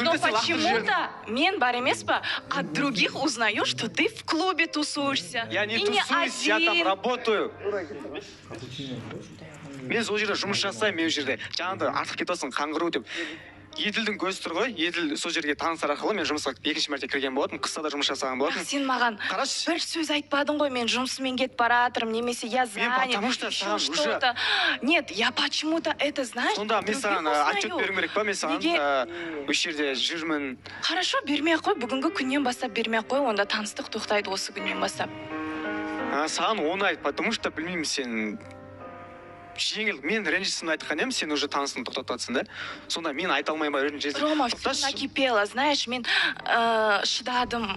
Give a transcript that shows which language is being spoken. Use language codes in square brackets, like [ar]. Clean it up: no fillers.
[ru] Но почему-то [kk] мен бар емес па, [ru] от других узнаю, что ты в клубе тусуешься. Я не тусуюсь, я там работаю. [kk] Мен сол жерде жұмыс жасаймын, мен жерде жаңағыда артық кетесің қаңғыру деп. Еділдің көзі тұр ғой, Еділ сол жерге таныстар арқылы мен жұмысқа екінші мәрте кірген болатын, қыста да жұмыс жасаған болатын. Сен маған бір сөз айтпадың ғой, мен жұмысымен кетіп баратырмын, немесе [ru] я занят, еще что-то. Нет, я почему-то это, знаешь, [kk] сонда мен саған отчет беруім керек па, мен саған осы жерде жүрмін. Хорошо, бермей ақ қой, бүгінгі күннен бастап бермей ақ қой, онда таныстық тоқтайды осы күннен бастап. Саған оңай, [ru] потому что [kk] білмеймін сен жеңіл, мен ренжісімді айтқан едім, сен уже танысың тоқтататсың да. Сонда мен айта алмаймын ба ренжісімді. [ru] Рома, все накипело, знаешь, [kk] мен шыдадым.